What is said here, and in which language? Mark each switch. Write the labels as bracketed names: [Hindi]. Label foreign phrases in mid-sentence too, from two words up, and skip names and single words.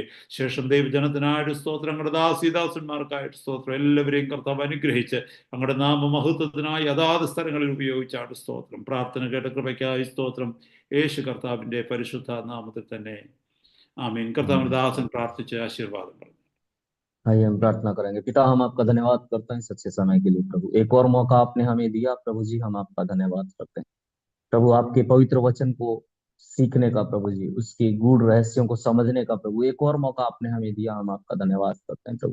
[Malayalam] ശേഷം ദൈവജനത്തിനായിട്ട് സ്തോത്രം, അങ്ങയുടെ ദാസീദാസന്മാർക്കായിട്ട് സ്തോത്രം. എല്ലാവരെയും കർത്താവ് അനുഗ്രഹിച്ച് അങ്ങയുടെ നാമ മഹത്വത്തിനായി അതാത് സ്ഥലങ്ങളിൽ ഉപയോഗിച്ചാണ് സ്തോത്രം. പ്രാർത്ഥന കേട്ട കൃപയ്ക്കായി സ്തോത്രം. യേശു കർത്താവിന്റെ പരിശുദ്ധ നാമത്തിൽ തന്നെ ആമേൻ. കർത്താവിന്റെ ദാസൻ പ്രാർത്ഥിച്ച് ആശീർവാദം പറഞ്ഞു. [Hindi] आइए हम प्रार्थना करेंगे। पिता, हम आपका धन्यवाद करते हैं इस अच्छे समय के लिए प्रभु। एक और मौका आपने हमें दिया प्रभु जी, हम आपका धन्यवाद करते हैं प्रभु। आपके पवित्र वचन को सीखने का प्रभु जी, उसके गूढ़ रहस्यों को समझने का प्रभु एक और मौका आपने हमें दिया, हम आपका धन्यवाद करते हैं प्रभु।